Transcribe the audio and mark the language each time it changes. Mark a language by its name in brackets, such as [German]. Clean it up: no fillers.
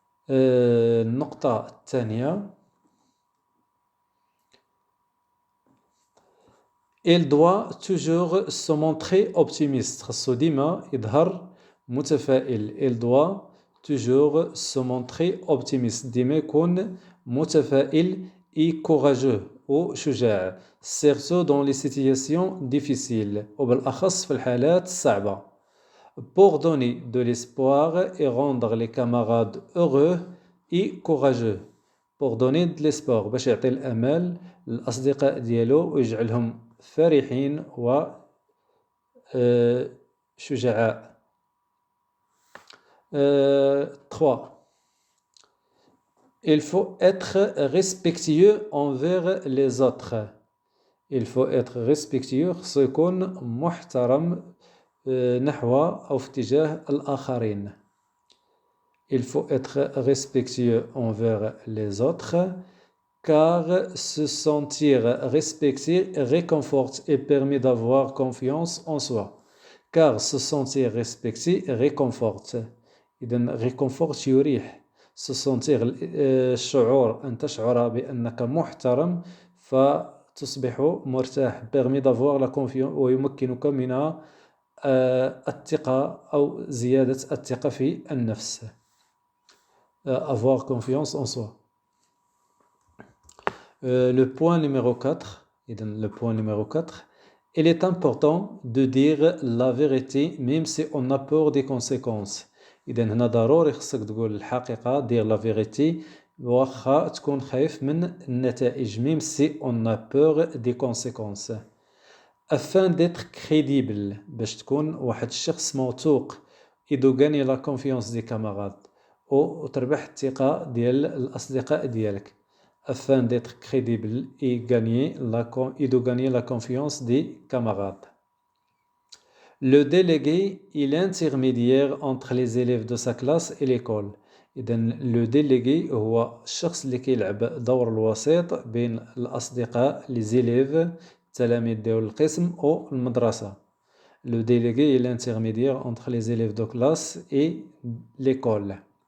[Arabic] النقطة الثانية [French] Il doit toujours se montrer optimiste. [Arabic] خاصو ديما يظهر متفائل. [French] Il doit toujours se montrer optimiste. [Arabic] ديما يكون متفائل [French] et courageux [Arabic] وشجاع. [French] Surtout dans les situations difficiles. [Arabic] وبالأخص في الحالات الصعبة. [French] Pour donner de l'espoir et rendre les camarades heureux et courageux. Pour donner de l'espoir [Arabic] باش يعطي الأمل للأصدقاء ديالو ويجعلهم فرحين وشجعاء. [French] 3. Il faut être respectueux envers les autres. Il faut être respectueux [Arabic] خصو يكون محترم نحو أو في اتجاه الآخرين. [French] Il faut être respectueux envers les autres car se sentir respecté réconforte et permet d'avoir confiance en soi. Car se sentir respecté réconforte. [Arabic] إذن réconforte يريح. [French] Se sentir [Arabic] الشعور أن تشعر بأنك محترم فتصبح مرتاح. [French] Permet d'avoir la confiance [Arabic] ويمكنك من الثقة أو زيادة الثقة في النفس. [French] Avoir confiance en soi. Le point numéro 4, il est important de dire la vérité même si on a peur des conséquences. [Arabic] إذا هنا ضروري خصك تقول الحقيقة [French] dire la vérité [Arabic] واخا تكون خايف من النتائج [French] même si on a peur des conséquences. Afin d'être crédible [Arabic] باش تكون واحد الشخص موثوق [French] et de gagner la confiance des camarades [Arabic] وتربح الثقة ديال الأصدقاء ديالك. [French] afin d'être crédible et de gagner la confiance des camarades. Le délégué est l'intermédiaire entre les élèves de sa classe et l'école. [Arabic] إذا لو ديليغي هو الشخص اللي كيلعب دور الوسيط بين الأصدقاء لي زيليف التلاميذ ديال القسم أو المدرسة. [French] لو ديليغي est l'intermédiaire entre les élèves de classe et l'école.